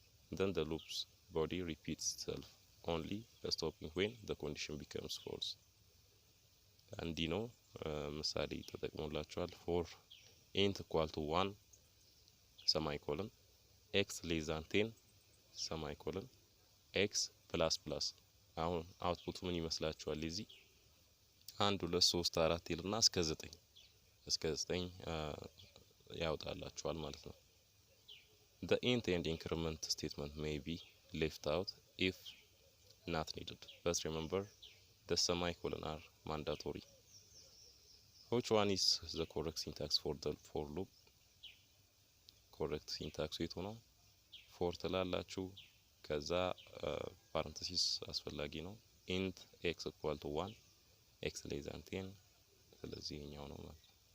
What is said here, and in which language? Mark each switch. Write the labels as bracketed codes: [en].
[en] Then the loop's body repeats itself, only stopping when the condition becomes false. [am] እንዲህ ነው ምሳሌ ተጠቅሞላችኋል። ፎር ኢንት ኢኳል ቱ 1 ሰማይ ኮለን ኤክስ ሌስ ዛን 10 ሰማይ ኮለን ኤክስ ፕላስ ፕላስ። አሁን አውትፑቱ ምን ይመስላችኋል? እዚህ 1 2 3 4 ይልና እስከ 9 ያወጣላችኋል ማለት ነው። [en] The int and increment statement may be left out if not needed, but remember the semicolon are mandatory. Which one is the correct syntax for the for loop? [am] ኮሬክት ሲንታክሱ የቱ ነው? ፎር ትላላችሁ። ከዛ ፓረንተሲስ አስፈላጊ ነው። ኢንት ኤክስ ኢኳል ቱ 1 ኤክስ ሌስ ዛን 10 ስለዚህ ይሄኛው ነው ማለት ነው።